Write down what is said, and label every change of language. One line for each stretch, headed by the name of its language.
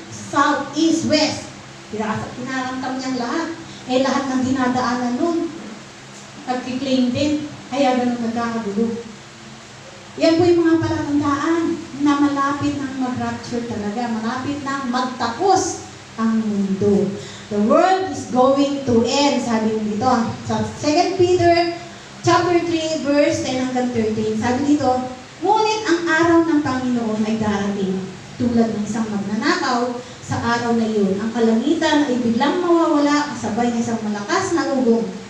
Filipino: South, East, West. Kinakamkam niyang lahat. Lahat ng dinadaanan nun, nagkiklaim din, kaya ganun nagkakagulo. Yan po yung mga palatandaan na malapit nang mag-rapture talaga, malapit nang magtapos ang mundo.
English: The world is going to end,
Filipino: sabi dito. Sa 2 Peter chapter 3, verse 10 hanggang 13, sabi dito, ngunit ang araw ng Panginoon ay darating, tulad ng isang magnanakaw. Sa araw na iyon, ang kalangitan ay biglang mawawala kasabay ng isang malakas na ugong.